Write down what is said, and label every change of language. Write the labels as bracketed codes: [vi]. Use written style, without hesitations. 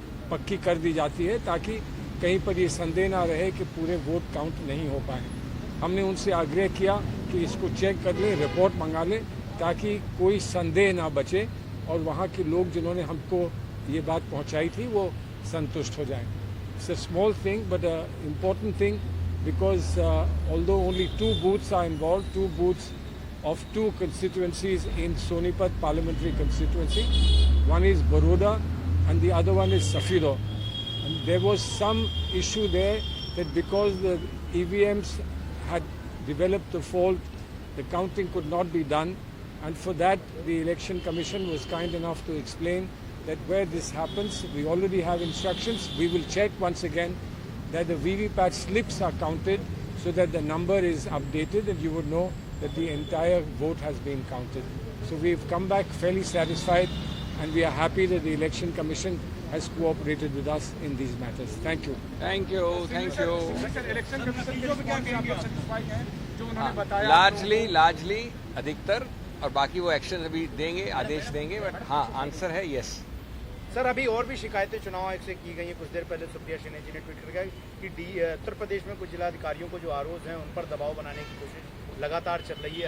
[hi] पक्की कर दी जाती है ताकि कहीं पर ये संदेह ना रहे कि पूरे वोट काउंट नहीं हो पाए। हमने उनसे आग्रह किया कि इसको चेक कर लें, रिपोर्ट मंगा लें ताकि कोई संदेह ना बचे और वहाँ के लोग जिन्होंने हमको ये बात पहुँचाई थी वो संतुष्ट हो जाएं। [en] It's a small thing but an important thing because although only 2 booths are involved, 2 booths of 2 constituencies in Sonipat parliamentary constituency, one is Baroda and the other one is Safiro. And there was some issue there that because the EVMs had developed a fault, the counting could not be done, and for that the Election Commission was kind enough to explain that where this happens, we already have instructions. We will check once again that the VVPAT slips are counted so that the number is updated and you would know that the entire vote has been counted. So we've come back fairly satisfied and we are happy that the Election Commission has cooperated with us in these matters. Thank you. Thank you. Thank you. [hi] Election commission के report से आप satisfied हैं जो उन्होंने बताया? Largely अधिकतर, और बाकी वो एक्शन अभी देंगे, आदेश देंगे, बट हाँ आंसर है यस। सर, अभी और भी शिकायतें चुनाव आयोग से की गई हैं। कुछ देर पहले सुप्रिया शिंदे जी ने ट्वीट कर कहा कि उत्तर प्रदेश में कुछ जिला अधिकारियों को जो आरोप हैं उन पर दबाव बनाने की कोशिश लगातार चल रही है।